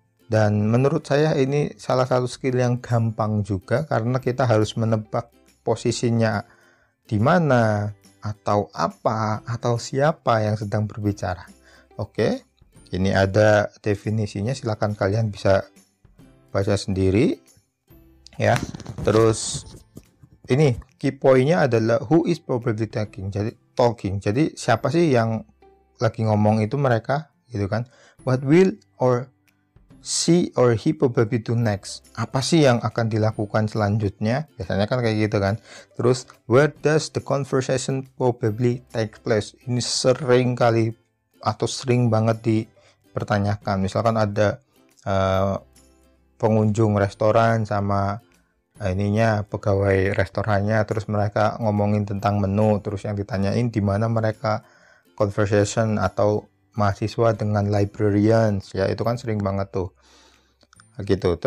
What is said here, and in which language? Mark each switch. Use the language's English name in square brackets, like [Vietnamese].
[Indonesian] Dan menurut saya ini salah satu skill yang gampang juga karena kita harus menebak posisinya di mana, atau apa, atau siapa yang sedang berbicara. Oke, ini ada definisinya, silakan kalian bisa baca sendiri ya. Terus ini key point-nya adalah [English] who is probably talking. [Indonesian] Jadi siapa sih yang lagi ngomong itu mereka, gitu kan. [English] What will or she or he probably do next. [Indonesian] Apa sih yang akan dilakukan selanjutnya? Biasanya kan kayak gitu kan. [English] Terus where does the conversation probably take place? [Indonesian] Ini sering kali atau sering banget dipertanyakan. Misalkan ada pengunjung restoran sama pegawai restorannya, terus mereka ngomongin tentang menu, terus yang ditanyain di mana mereka conversation atau mahasiswa dengan librarians, ya itu kan sering banget tuh gitu.